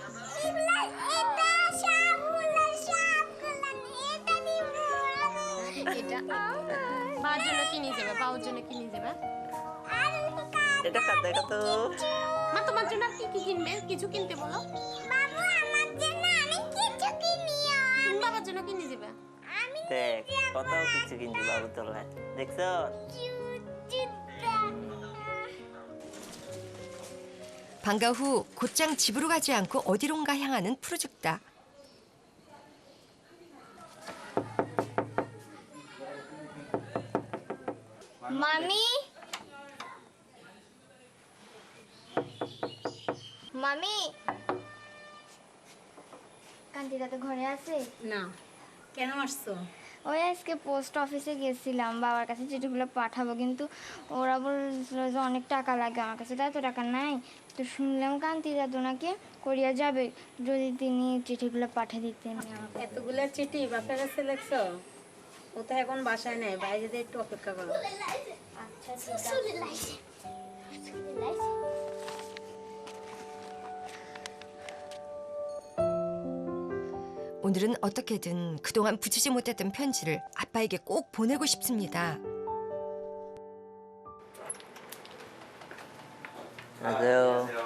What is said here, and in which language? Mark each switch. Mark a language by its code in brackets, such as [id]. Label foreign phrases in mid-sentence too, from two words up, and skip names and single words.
[bn] এটা বাবার জন্য কি নিয়ে যাবে? বাবার জন্য কি নিয়ে যাবে? এটা কার দেখা তো? মা তোমার জন্য আর কি কি কিনবে? কিছু কিনতে বলো। বাবু আমার জন্য আমি কিছু কিনিও। তুমি বাবার জন্য কি নিয়ে যাবে? দেখ কত কিছু কিনছি বাবু তোলায়, দেখছো? [ko] 방과 후 곧장 집으로 가지 않고 어디론가 향하는 푸르죽다. [bn] মামি মামি কান্তিদা তো ঘরে আছে? না, কেন আসছো? ওই আজকে পোস্ট অফিসে গেছিলাম বাবার কাছে চিঠিগুলো পাঠাবো, কিন্তু ওরা বলছিল যে অনেক টাকা লাগে, আমার কাছে তো এত টাকা নাই। তো শুনলাম কান্তি দাদু নাকি কোরিয়া যাবে, যদি তিনি চিঠিগুলো পাঠিয়ে দিতেন। এতগুলো চিঠি বাপের কাছে লেখছো? ও তো এখন বাসায় নেই, বাইরে দিয়ে একটু অপেক্ষা করো। আচ্ছা ঠিক আছে। [ko] 오늘은 어떻게든 그동안 붙이지 못했던 편지를 아빠에게 꼭 보내고 싶습니다. 안녕하세요.